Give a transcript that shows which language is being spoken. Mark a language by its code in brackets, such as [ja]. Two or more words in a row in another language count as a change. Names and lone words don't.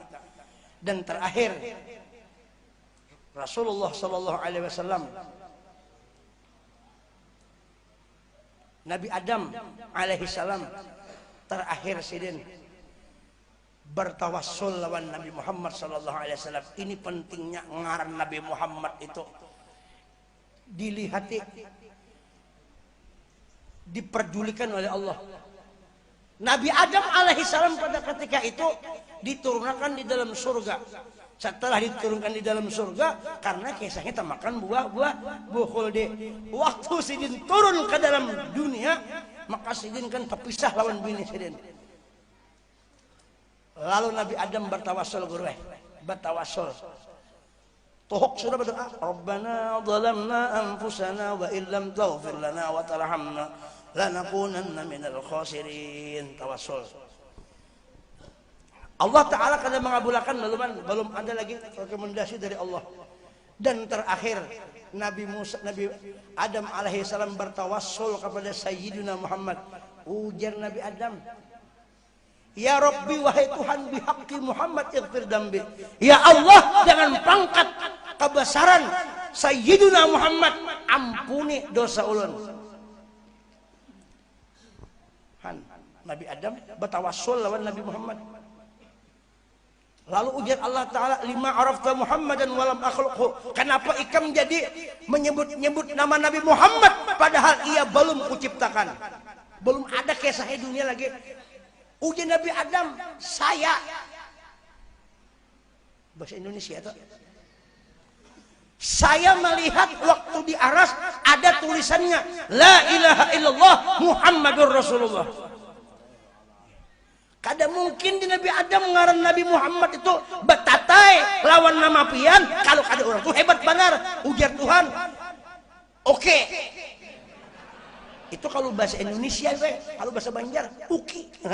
[bjn] Dan terakhir Rasulullah [ar] صلى الله عليه وسلم [bjn] Nabi Adam [ar] عليه السلام [bjn] terakhir sidin bertawassul lawan Nabi Muhammad [ar] صلى الله عليه وسلم. [bjn] Ini pentingnya ngaran Nabi Muhammad itu dilihati, diperdulikan oleh Allah. [id] Nabi Adam alaihissalam pada ketika itu diturunkan di dalam surga. Setelah diturunkan di dalam surga, karena kisahnya termakan buah-buah khuldi. [bjn] Waktu sidin turun ke dalam dunia, maka sidin kan terpisah lawan bini sidin. [id] Lalu Nabi Adam bertawassul bertawassul. [bjn] Tohok sudah berdoa, [ar] ربنا ظلمنا أنفسنا وإن لم تغفر لنا وترحمنا لنكونن من الخاسرين. [id] Tawassul. Allah Ta'ala kadang mengabulkan belum ada lagi rekomendasi dari Allah. Dan terakhir Nabi Adam [ar] عليه السلام [id] bertawassul kepada Sayyidina Muhammad. [bjn] Ujar Nabi Adam, [ar] يا رب [bjn] wahai Tuhan [ar] بحق محمد اغفر ذنبي. [bjn] Ya Allah dengan pangkat kebesaran Sayyidina Muhammad ampuni dosa ulun. Nabi Adam bertawassul lawan Nabi Muhammad. Lalu ujar Allah Ta'ala, [ar] لم عرفت محمدا ولم أخلقه. [bjn] Kenapa ikam jadi menyebut nama Nabi Muhammad padahal ia belum kuciptakan, belum ada kisahnya dunia lagi. Ujar Nabi Adam, [id] saya bahasa Indonesia itu, saya melihat waktu di aras ada tulisannya [ar] لا إله إلا الله محمد رسول الله. [bjn] Kada mungkin di Nabi Adam ngaran Nabi Muhammad itu betatai lawan nama pian. Kalau ada orang tuh hebat benar ujar Tuhan. Oke. Itu kalau bahasa Indonesia, kalau bahasa Banjar uki.